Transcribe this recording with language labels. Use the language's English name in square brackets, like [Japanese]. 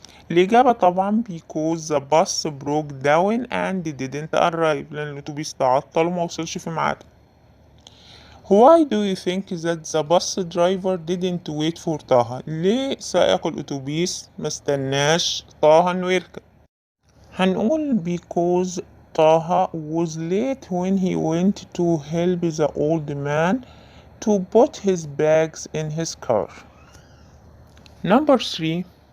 [Arabic] الإجابة طبعا [English] because the bus broke down and didn't arrive. [Arabic] لأن الأتوبيس تعطل وما وصلش في ميعاده. [English] Why do you think that the bus driver didn't wait for طه؟ [Arabic] ليه سائق الأتوبيس مستناش طه إنه يركب؟ هنقول [English] because طه was late when he went to help the old man to put his bags in his car. Number 3.